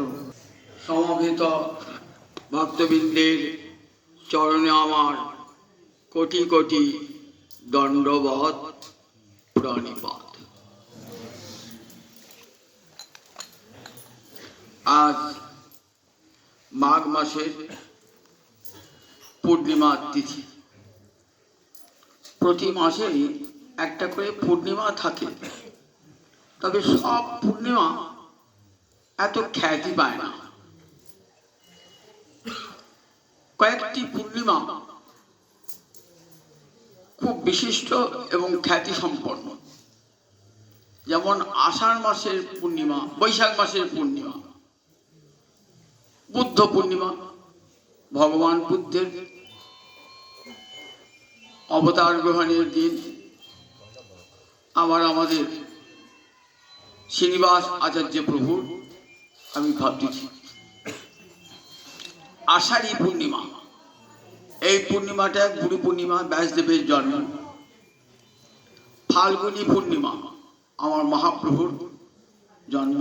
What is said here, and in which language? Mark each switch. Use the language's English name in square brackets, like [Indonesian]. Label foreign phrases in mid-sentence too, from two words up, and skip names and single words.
[Bangla] সমবেত ভক্তবৃন্দের চরণে আমার কোটি কোটি দণ্ডবৎ প্রণিপাত। আজ মাঘ মাসের পূর্ণিমা তিথি। প্রতি মাসেই একটা করে পূর্ণিমা থাকে, তবে সব পূর্ণিমা এত খ্যাতি পায় না। কয়েকটি পূর্ণিমা খুব বিশিষ্ট এবং খ্যাতি সম্পন্ন, যেমন আষাঢ় মাসের পূর্ণিমা, বৈশাখ মাসের পূর্ণিমা, বুদ্ধ পূর্ণিমা, ভগবান বুদ্ধের অবতার গ্রহণের দিন। আবার আমাদের শ্রীনিবাস আচার্য প্রভুর আমি ভাবতেছি আষাঢ়ী পূর্ণিমা। এই পূর্ণিমাটা গুরু পূর্ণিমা, ব্যাসদেবের জন্ম। ফাল্গুনী পূর্ণিমা আমার মহাপ্রভুর জন্ম।